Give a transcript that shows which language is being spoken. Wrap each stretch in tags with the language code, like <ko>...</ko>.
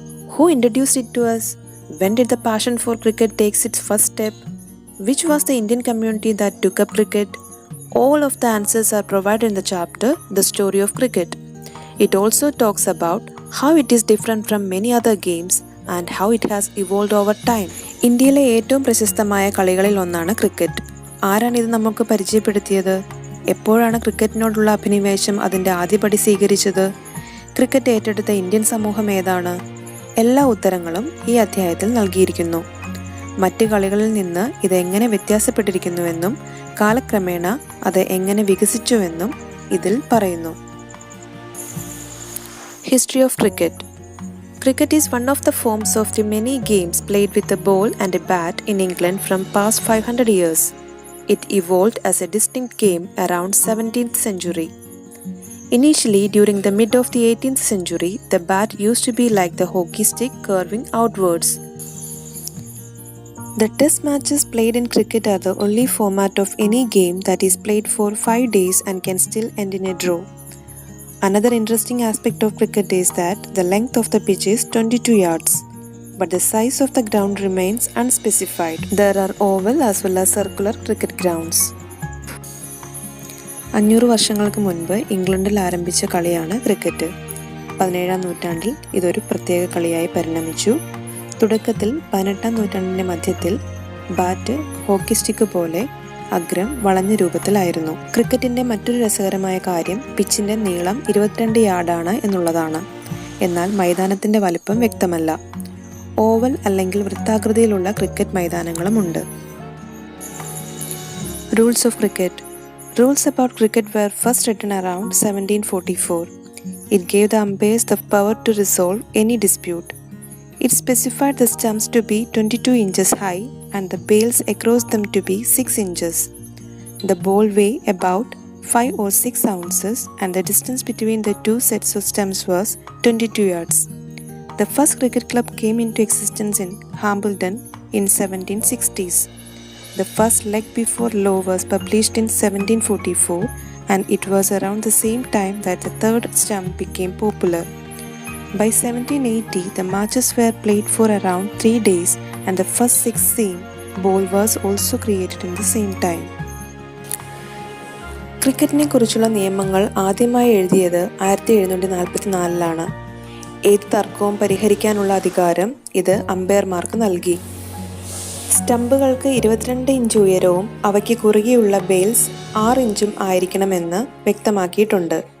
<en>Who introduced it to us? When did the passion for cricket take its first step? Which was the Indian community that took up cricket? All of the answers are provided in the chapter The Story of Cricket. It also talks about how it is different from many other games and how it has evolved over time.</en> <ml>ഇന്ത്യയിലെ ഏറ്റവും പ്രശസ്തമായ കളികളിൽ ഒന്നാണ് cricket. ആരാണിത് നമുക്ക് പരിചയപ്പെടുത്തിയത്? എപ്പോഴാണ് ക്രിക്കറ്റിനോടുള്ള അഭിനിവേശം അതിൻ്റെ ആദ്യപടി സ്വീകരിച്ചത്? ക്രിക്കറ്റ് ഏറ്റെടുത്ത ഇന്ത്യൻ സമൂഹം ഏതാണ്? എല്ലാ ഉത്തരങ്ങളും ഈ അധ്യായത്തിൽ നൽകിയിരിക്കുന്നു. മറ്റ് കളികളിൽ നിന്ന് ഇത് എങ്ങനെ വ്യത്യാസപ്പെട്ടിരിക്കുന്നുവെന്നും കാലക്രമേണ അത് എങ്ങനെ വികസിച്ചുവെന്നും ഇതിൽ പറയുന്നു.</ml> <en>History of Cricket. Cricket is one of the forms of the many games played with a ball and a bat in England from past 500 years. It evolved as a distinct game around 17th century. Initially, during the mid of the 18th century, the bat used to be like the hockey stick curving outwards. The test matches played in cricket are the only format of any game that is played for 5 days and can still end in a draw. Another interesting aspect of cricket is that the length of the pitch is 22 yards, but the size of the ground remains unspecified. There are oval as well as circular cricket grounds.</en> <ml>500 വർഷങ്ങൾക്ക് മുൻപ് ഇംഗ്ലണ്ടിൽ ആരംഭിച്ച കളിയാണ് cricket. 17-ാം നൂറ്റാണ്ടിൽ ഇതൊരു പ്രത്യേക കളിയായി പരിണമിച്ചു. തുടക്കത്തിൽ 18-ാം നൂറ്റാണ്ടിൻ്റെ മധ്യത്തിൽ ബാറ്റ് ഹോക്കി സ്റ്റിക്ക് പോലെ അഗ്രം വളഞ്ഞ രൂപത്തിലായിരുന്നു. ക്രിക്കറ്റിൻ്റെ മറ്റൊരു രസകരമായ കാര്യം പിച്ചിൻ്റെ നീളം 22 യാർഡാണ് എന്നുള്ളതാണ്. എന്നാൽ മൈതാനത്തിൻ്റെ വലിപ്പം വ്യക്തമല്ല. ഓവൽ അല്ലെങ്കിൽ വൃത്താകൃതിയിലുള്ള cricket മൈതാനങ്ങളുമുണ്ട്.</ml> <en>Rules of cricket. Rules about cricket were first written around 1744. It gave the umpires the power to resolve any dispute. It specified the stumps to be 22 inches high and the bails across them to be 6 inches. The ball weighed about 5 or 6 ounces and the distance between the two sets of stumps was 22 yards. The first cricket club came into existence in Hambledon in 1760s. The first leg before law was published in 1744 and it was around the same time that the third stump became popular. By 1780, the matches were played for around 3 days and the first 6-seam ball was also created in the same time.</en> <ml>ക്രിക്കറ്റിനെ കുറിച്ചുള്ള നിയമങ്ങൾ ആദ്യമായി എഴുതിയത് 1744-ലാണ്. ഏത് തർക്കവും പരിഹരിക്കാനുള്ള അധികാരം ഇത് അമ്പയർമാർക്ക് നൽകി. സ്റ്റമ്പുകൾക്ക് 22 ഇഞ്ച് ഉയരവും അവയ്ക്ക് കുറുകെയുള്ള ബെയിൽസ് 6 ഇഞ്ചും ആയിരിക്കണമെന്ന് വ്യക്തമാക്കിയിട്ടുണ്ട്.</ml>